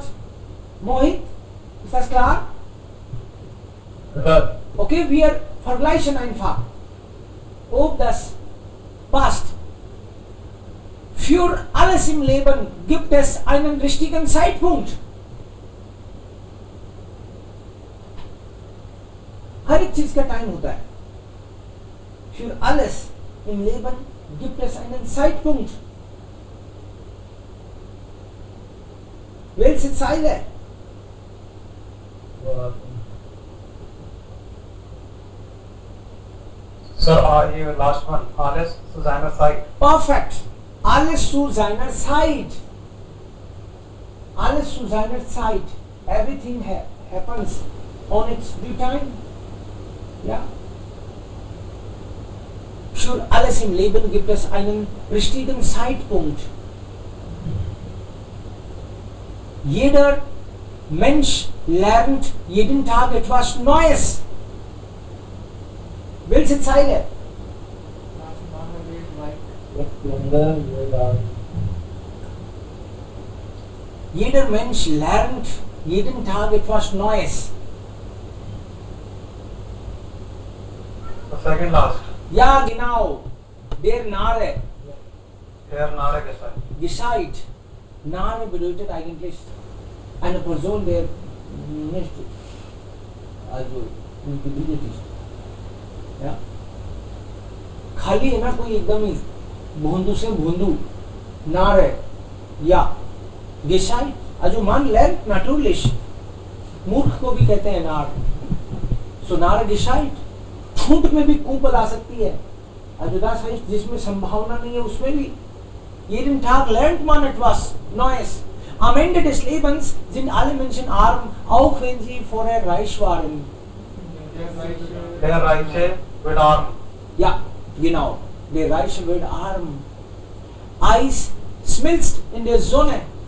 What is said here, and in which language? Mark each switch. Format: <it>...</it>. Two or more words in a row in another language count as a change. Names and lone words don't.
<de>Mohit, ist das klar? Ja. Okay, wir vergleichen einfach, ob das passt. Für alles im Leben gibt es einen richtigen Zeitpunkt.</de> <hi>हर एक चीज का टाइम होता है.</hi> <de>Für alles im Leben gibt es einen Zeitpunkt. Welche Zeile?</de> <en>Sir, your last one.</en> <de>Alles zu seiner Zeit. Perfect. Alles zu seiner Zeit. Alles zu seiner Zeit.</de> <en>Everything happens on its due time.</en> <de>Ja. Für alles im Leben gibt es einen richtigen Zeitpunkt. Jeder Mensch lernt jeden Tag etwas Neues. Welche Zeile? Jeder Mensch lernt jeden Tag etwas Neues. The second last. Ja, genau. Der Narre. Der Narre gesagt. Gescheit. Narre bedeutet eigentlich eine Person, der nicht also gebildet ist. Ja?</de> <hi>खाली है ना कोई एकदम ही भोंदू से भोंदू नारे या</hi> <de>Gescheit, also man lernt natürlich.</de> <hi>मूर्ख को भी कहते हैं नार. So</hi> <de>Narre gescheit.</de> <hi>ठूंठ में भी कूपल आ सकती है.</hi> <de>Also das heißt,</de> <hi>जिसमें संभावना नहीं है उसमें भी.</hi> <de>Jeden Tag lernt man etwas Neues. Am Ende des Lebens sind alle Menschen arm, auch wenn sie vorher reich waren. Der Reiche wird arm. Ja, genau. Der Reiche wird arm. Eis schmilzt in der Sonne.</de>